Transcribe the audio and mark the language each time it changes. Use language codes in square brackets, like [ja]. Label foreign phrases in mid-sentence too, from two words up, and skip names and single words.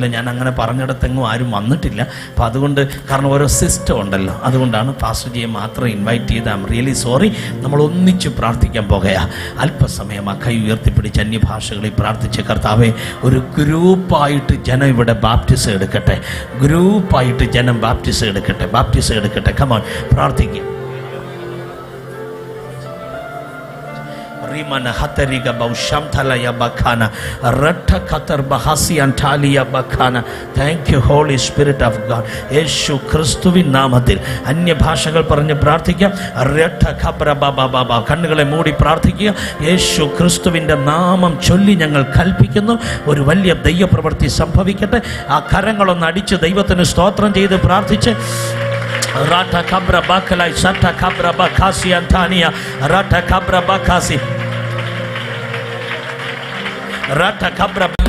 [ml] ഞാൻ അങ്ങനെ പറഞ്ഞിടത്തെങ്ങും ആരും വന്നിട്ടില്ല. അപ്പം അതുകൊണ്ട്, കാരണം ഓരോ സിസ്റ്റം ഉണ്ടല്ലോ, അതുകൊണ്ടാണ് പാസ്റ്റർജിയെ മാത്രം ഇൻവൈറ്റ് ചെയ്ത്. [en] I am really sorry. [ml] നമ്മൾ ഒന്നിച്ച് പ്രാർത്ഥിക്കാൻ പോകുക. അല്പസമയം ആ കൈ ഉയർത്തിപ്പിടിച്ച് അന്യഭാഷകളിൽ പ്രാർത്ഥിച്ച്, കർത്താവേ, ഒരു ഗ്രൂപ്പായിട്ട് ജനം ഇവിടെ ബാപ്റ്റിസം എടുക്കട്ടെ, ഗ്രൂപ്പായിട്ട് ജനം ബാപ്റ്റിസം എടുക്കട്ടെ. [en] come on, [ml] പ്രാർത്ഥിക്കുക. Rimana hatariga baushamthala ya bakana ratta katar bahasi antali ya bakana. [en] Thank you Holy Spirit of God. [ml] യേശു ക്രിസ്തുവിൻ നാമത്തിൽ അന്യഭാഷകൾ പറഞ്ഞ് പ്രാർത്ഥിക്കുക. രട്ട ഖബ്ര ബാബാ ബാബാ, കണ്ണുകളെ മൂടി പ്രാർത്ഥിക്കുക. യേശു ക്രിസ്തുവിൻ്റെ നാമം ചൊല്ലി ഞങ്ങൾ കൽപ്പിക്കുന്നു, ഒരു വലിയ ദൈവപ്രവൃത്തി സംഭവിക്കട്ടെ. ആ കരങ്ങളൊന്ന് അടിച്ച് ദൈവത്തിന് സ്തോത്രം ചെയ്ത് പ്രാർത്ഥിച്ച് Rata kabra bakalai sata kabra bakasi antania rata kabra bakasi rata kabra.